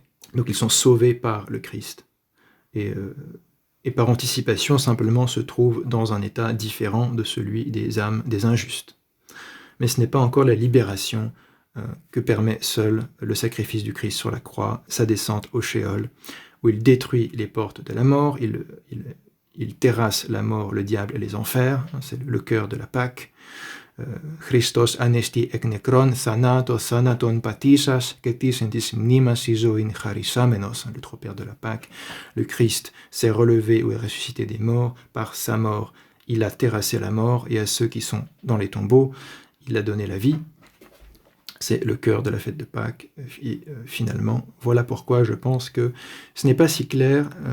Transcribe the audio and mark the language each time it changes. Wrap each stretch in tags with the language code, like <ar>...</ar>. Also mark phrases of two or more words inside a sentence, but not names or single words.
<fr>Donc ils sont sauvés par le Christ. Et par anticipation, simplement, se trouvent dans un état différent de celui des âmes des injustes. Mais ce n'est pas encore la libération que permet seul le sacrifice du Christ sur la croix, sa descente au Sheol, où il détruit les portes de la mort, il il terrasse la mort, le diable et les enfers, c'est le cœur de la Pâque.</fr> <el>Χριστὸς ἀνέστη ἐκ νεκρῶν θανάτῳ θάνατον πατήσας καὶ τοῖς ἐν τοῖς μνήμασι ζωὴν χαρισάμενος,</el> <fr>le trop-père de la Pâque. Le Christ s'est relevé ou est ressuscité des morts. Par sa mort, il a terrassé la mort, et à ceux qui sont dans les tombeaux, il a donné la vie. C'est le cœur de la fête de Pâques. Et finalement, voilà pourquoi je pense que ce n'est pas si clair.</fr>